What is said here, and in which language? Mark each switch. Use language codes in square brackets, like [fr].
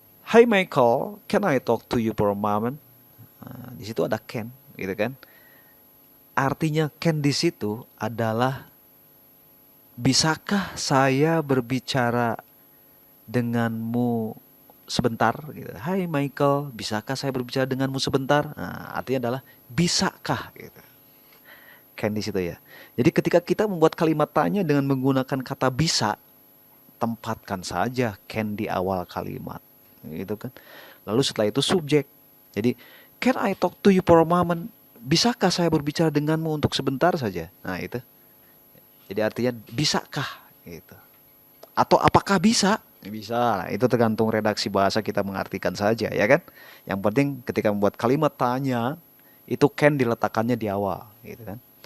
[en] Hi Michael, can I talk to you for a moment? [id] Nah, di situ ada can, gitu kan? Artinya can di situ adalah bisakah saya berbicara denganmu sebentar? Gitu. Hai Michael, bisakah saya berbicara denganmu sebentar? Nah, artinya adalah bisakah? Gitu. Can di situ ya. Jadi ketika kita membuat kalimat tanya dengan menggunakan kata bisa, tempatkan saja can di awal kalimat. Gitu kan. Lalu setelah itu subjek. Jadi [en] can I talk to you for a moment? [id] Bisakah saya berbicara denganmu untuk sebentar saja? Nah itu. Jadi artinya bisakah gitu. Atau apakah bisa? Bisa. Itu tergantung redaksi bahasa kita mengartikan saja ya kan. Yang penting ketika membuat kalimat tanya itu can diletakkannya di awal gitu kan.